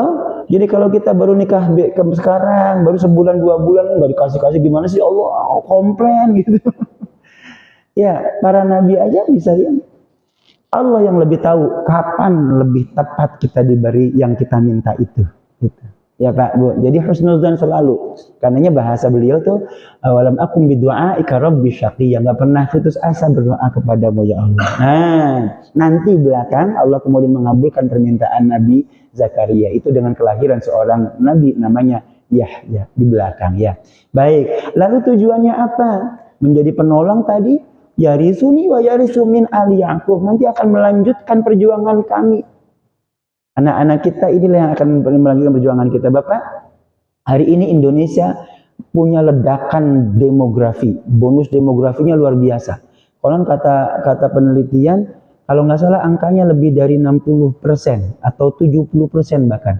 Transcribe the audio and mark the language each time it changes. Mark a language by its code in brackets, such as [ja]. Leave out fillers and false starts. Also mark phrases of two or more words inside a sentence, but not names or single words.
[id] Jadi kalau kita baru nikah sekarang, baru sebulan 2 bulan nggak dikasih-kasih, gimana sih Allah? Komplain gitu. Ya, para nabi aja bisa ya. Allah yang lebih tahu kapan lebih tepat kita diberi yang kita minta itu. Gitu. Ya Pak, Bu. Jadi husnuzan selalu. Karenanya bahasa beliau tuh [ar] awalam akum bidu'aika rabbi syaqiyya, [id] enggak pernah putus asa berdoa kepadamu ya Allah. Nah, nanti belakang Allah kemudian mengabulkan permintaan Nabi Zakaria itu dengan kelahiran seorang nabi namanya Yahya di belakang ya. Baik, lalu tujuannya apa? Menjadi penolong tadi, [ar] yarisuni wa yarisu min ali Yaqub, [id] nanti akan melanjutkan perjuangan kami. Anak-anak kita inilah yang akan melanjutkan perjuangan kita. Bapak, hari ini Indonesia punya ledakan demografi. Bonus demografinya luar biasa. Konon kata penelitian, kalau nggak salah angkanya lebih dari 60% atau 70% bahkan.